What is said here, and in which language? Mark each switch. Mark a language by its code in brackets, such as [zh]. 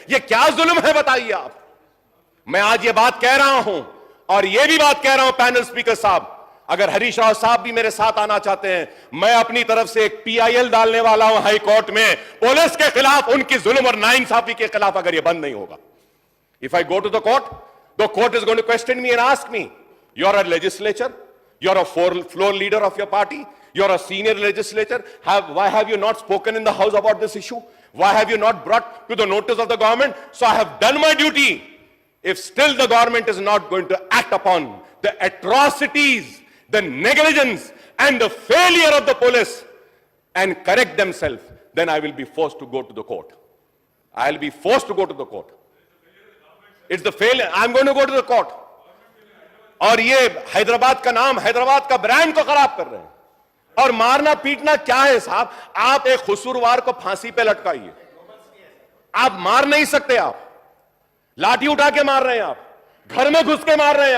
[hi] यह क्या जुल्म है बताइए आप। मैं आज ये बात कह रहा हूं और ये भी बात कह रहा हूं पैनल स्पीकर साहब, अगर हरीश राव साहब भी मेरे साथ आना चाहते हैं, मैं अपनी तरफ से एक PIL डालने वाला हूं हाई कोर्ट में पुलिस के खिलाफ, उनकी जुल्म और नाइंसाफी के खिलाफ, अगर ये बंद नहीं होगा। [en] If I go to the court is going to question me and ask me, you are a legislature, you are a floor leader of your party, you are a senior legislator. Why have you not spoken in the house about this issue? Why have you not brought to the notice of the government? So I have done my duty. If still the government is not going to act upon the atrocities, the negligence and the failure of the police and correct themselves, then I will be forced to go to the court. I will be forced to go to the court. It's the failure. I'm going to go to the court. [hi] और ये हैदराबाद का नाम, हैदराबाद का brand को खराब कर रहे हैं। और मारना पीटना क्या है साहब? आप एक कसूरवार को फांसी पे लटकाइए, आप मार नहीं सकते। आप लाठी उठा के मार रहे हैं, आप घर में घुस के मार रहे हैं।